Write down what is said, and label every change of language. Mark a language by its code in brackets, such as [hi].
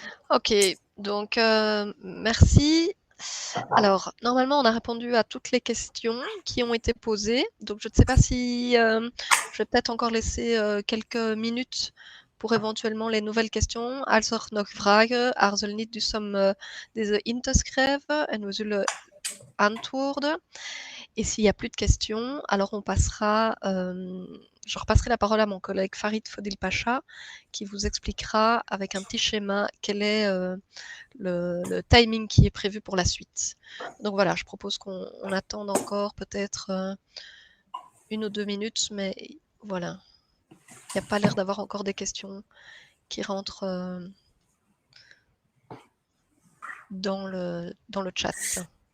[fr] Ok, donc merci. Alors, normalement, on a répondu à toutes les questions qui ont été posées. Donc, je ne sais pas si je vais peut-être encore laisser quelques minutes pour éventuellement les nouvelles questions. [nl] Als er nog vragen, aarzel niet dus om deze in te schrijven en we zullen antwoorden. [fr] Et s'il n'y a plus de questions, alors on passera, je repasserai la parole à mon collègue Farid Fodil Pacha, qui vous expliquera avec un petit schéma quel est le timing qui est prévu pour la suite. Donc voilà, je propose qu'on attende encore peut-être 1 ou 2 minutes, mais voilà, il n'y a pas l'air d'avoir encore des questions qui rentrent dans le chat.